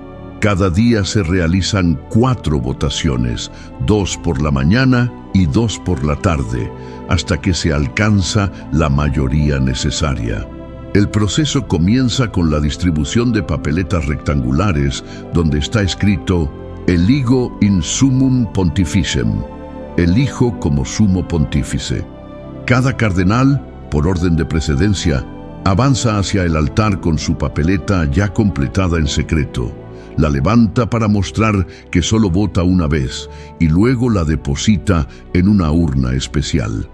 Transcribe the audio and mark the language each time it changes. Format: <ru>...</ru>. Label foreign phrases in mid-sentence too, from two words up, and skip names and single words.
<es>Cada día se realizan 4 votaciones, 2 por la mañana y 2 por la tarde, hasta que se alcanza la mayoría necesaria. El proceso comienza con la distribución de papeletas rectangulares donde está escrito</es> <la>«Eligo in summum pontificem»,</la> <es>elijo como sumo pontífice. Cada cardenal, por orden de precedencia, avanza hacia el altar con su papeleta ya completada en secreto. La levanta para mostrar que solo vota una vez y luego la deposita en una urna especial.</es>